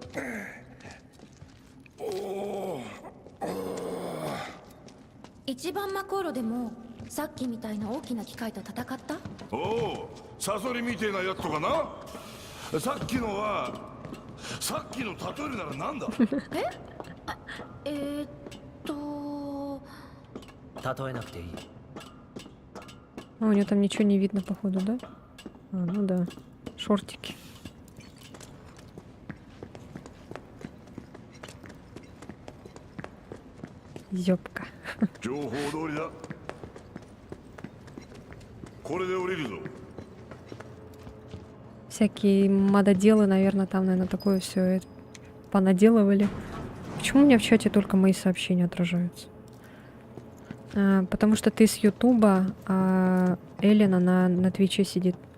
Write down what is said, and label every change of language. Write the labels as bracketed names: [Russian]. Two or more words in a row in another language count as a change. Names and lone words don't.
[Japanese] 一番マコーロでもさっきみたいな大きな機械と戦った？おお、サソリみてえなやつとかな。さっきのはさっきの例えるならなんだ。え？例えなくていい。 [Russian] А, у нее там ничего не видно, походу, да? А, ну да. Шортики. Зёбка. [Japanese] 情報通りだ。 これで降りるぞ。 [Russian] Всякие мододелы, наверное, там, наверное, такое все понаделывали. Почему у меня в чате только мои сообщения отражаются? Потому что ты с Ютуба, а Эллен, она на Твиче сидит.